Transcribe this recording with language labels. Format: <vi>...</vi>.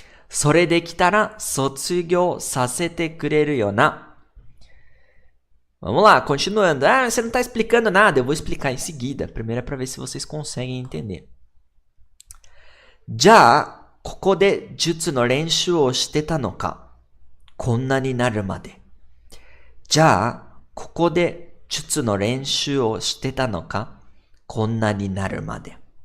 <ja>それできたら卒業させてくれるよな.</ja> <pt>Vamos lá, continuando. Ah, você não está explicando nada. Eu vou explicar em seguida. Primeiro é para ver se vocês conseguem entender.</pt> <ja>じゃあ、ここで術の練習をしてたのか。こんなになるまで。じゃあ、ここで術の練習をしてたのか。こんなになるまで。</ja>